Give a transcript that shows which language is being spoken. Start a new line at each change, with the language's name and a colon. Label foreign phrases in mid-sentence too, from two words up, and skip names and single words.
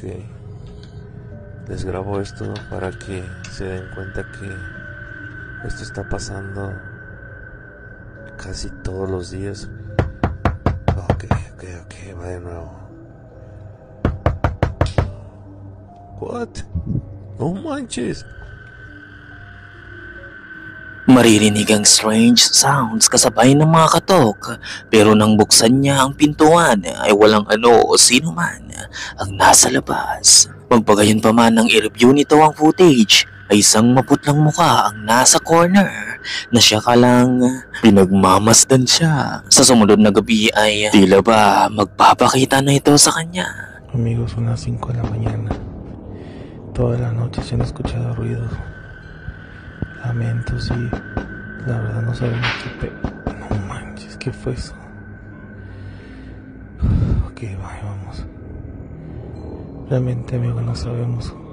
Spanish: Les grabo esto para que se den cuenta que esto está pasando casi todos los días. Ok, va de nuevo.
English: What?
Spanish: No manches.
Filipino: Maririnig ang
English: strange sounds
Filipino: kasabay ng mga katok, pero nang buksan niya ang pintuan ay walang ano o sino man ang nasa labas. Magpagayon pa man nang i-review nito ang footage ay isang maputlang mukha ang nasa corner na siya kalang pinagmamasdan siya. Sa sumunod na gabi ay tila ba magpapakita na ito sa kanya.
Spanish: Amigos, son las 5 de la mañana. Toda la noche se han escuchado ruidos, lamentos y la verdad no sabemos qué No manches, ¿qué fue eso? Ok, vamos. Realmente, amigos, no sabemos.